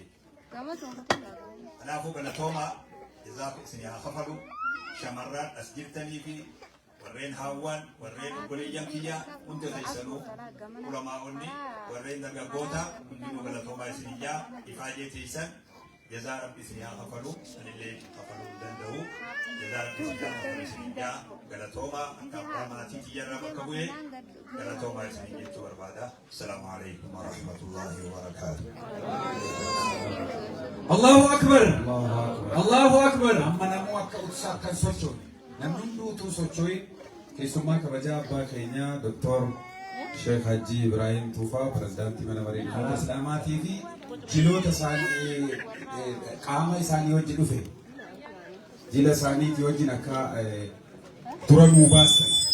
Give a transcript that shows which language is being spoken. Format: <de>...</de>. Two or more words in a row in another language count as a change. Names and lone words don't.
<om>Kanaafuu galatoomaa jazaaf isin haa kafalu shamarran as jirtanii fi warreen haawwan warreen obboleeyyan kiyya hundi keessanuu ulamaa'onni warreen dargaggoota hundinuu galatoomaa isiniyyaa ifaajee teessan jazaa rabbi isin haa kafalu anillee kafaluu danda'u jazaa rabbi isin haa kafalu isiniyyaa galatoomaa akka abbaa maatii kiyyarraa bakka bu'ee galatoomaa isin jechuu barbaada.</om> <ar>السلام عليكم ورحمة الله وبركاته. الله أكبر. الله أكبر.</ar> <om>Amma namuu akka utsaa kan sochoone namni hunduu socho'e keessumaa kabajaa abbaa keenyaa Dr. Sheikh Haji Ibrahim Tuufaa pirezidaantii mana marii dhimmoota Islaamaatii fi jiloota isaanii qaama isaanii wajji dhufe jila isaaniitii wajjin akka dura nuu baasan.</om>